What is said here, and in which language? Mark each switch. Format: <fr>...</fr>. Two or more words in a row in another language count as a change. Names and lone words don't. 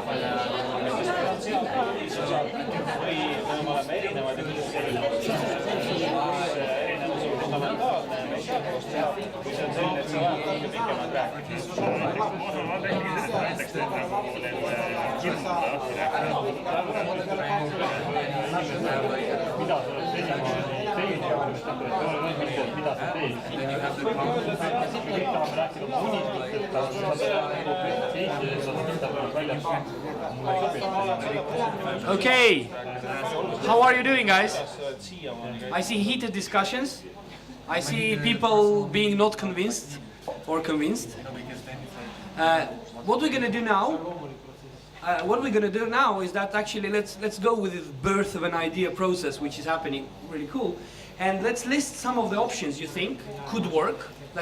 <et>Või me oleme erinevad ja kuidas erinevus on fundamentaalne ja me ei saa koos teha, kui see on selline, et sa vajad palju pikemalt rääkida. ma räägin näiteks mida sa oled mida sa teed. Kõik tahavad rääkida oma unistustest, aga</et> <en>Okay, how are you doing, guys? I see heated discussions. I see people being not convinced or convinced. What we're going to do now? Is that actually let's go with the birth of an idea process, which is happening really cool, and let's list some of the options you think could work that you discussed.</en>